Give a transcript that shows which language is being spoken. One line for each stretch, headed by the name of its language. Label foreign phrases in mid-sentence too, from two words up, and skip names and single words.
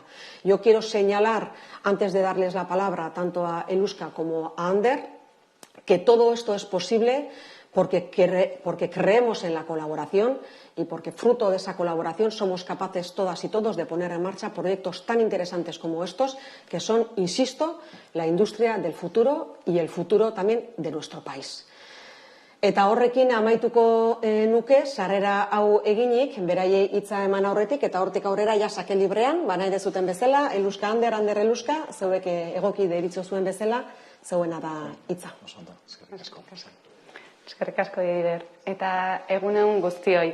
Spanish: Yo quiero señalar, antes de darles la palabra tanto a Eluska como a Ander, que todo esto es posible porque creemos en la colaboración y porque fruto de esa colaboración somos capaces todas y todos de poner en marcha proyectos tan interesantes como estos, que son, insisto, la industria del futuro y el futuro también de nuestro país.
Basque: Eta horrekin amaituko nuke, sarrera hau eginik, beraiei hitza eman aurretik, eta hortik aurrera ja sake librean, nahi dezuten bezala, Eluska Ander, Ander Eluska, zeuek egoki deritzo zuen bezala, zeuena da hitza. Eskerrik asko, Eider. Eta egunen guztioi.